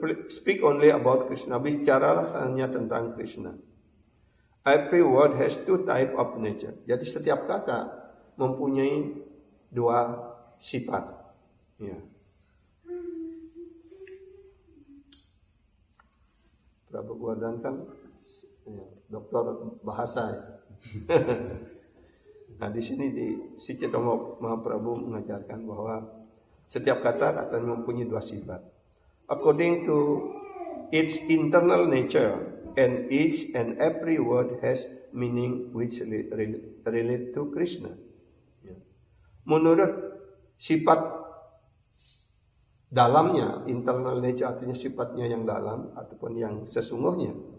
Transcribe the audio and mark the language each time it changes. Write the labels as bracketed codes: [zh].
[en] Speak only about Krishna. [id] Bicaralah hanya tentang Krishna. [en] Every word has two type of nature. [id] Jadi setiap kata mempunyai dua sifat. Ya. Prabu Gordon kan ya, dokter bahasa. Ya. Nah di sini si Chaitanya Mahaprabhu mengajarkan bahwa setiap kata mempunyai dua sifat. [en] According to its internal nature, and each and every word has meaning which relate to Krishna. [id] Ya. Menurut sifat dalamnya, [en] internal nature [id] artinya sifatnya yang dalam ataupun yang sesungguhnya.